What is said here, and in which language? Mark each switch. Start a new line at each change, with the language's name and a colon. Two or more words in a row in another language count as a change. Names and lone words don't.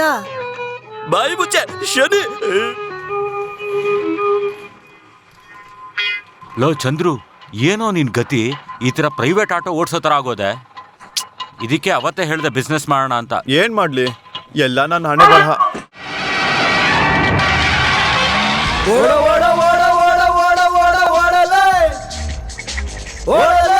Kannada: ಬಾಯಿ ಮುಚ್ಚೆ ಶನಿ. ಲೋ ಚಂದ್ರು, ಏನೋ ನಿನ್ ಗತಿ? ಈ ತರ ಪ್ರೈವೇಟ್ ಆಟೋ ಓಡ್ಸೋ ತರ ಆಗೋದೆ. ಇದಕ್ಕೆ ಅವತ್ತೇ ಹೇಳ್ದೆ ಬಿಸ್ನೆಸ್ ಮಾಡೋಣ ಅಂತ. ಏನ್ ಮಾಡ್ಲಿ, ಎಲ್ಲ ನನ್ನ ಹಣೆ ಬರಹ. ಓಡ ಓಡ ಓಡ ಓಡ ಓಡ ಓಡ ಓಡಲೇ ಓಡ